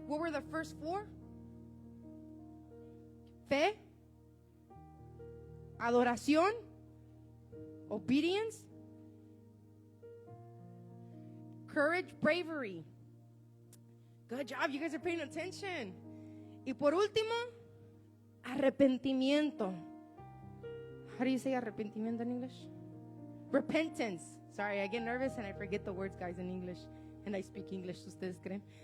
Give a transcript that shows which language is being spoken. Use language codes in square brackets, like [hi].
[en] What were the first 4? [es] Fe, adoración, [en] obedience, courage, bravery. Good job, you guys are paying attention. [es] Y por último, arrepentimiento. [en] How do you say arrepentimiento in English? Repentance. Sorry, I get nervous and I forget the words, guys, in English. And I speak English, [es] ¿ustedes creen?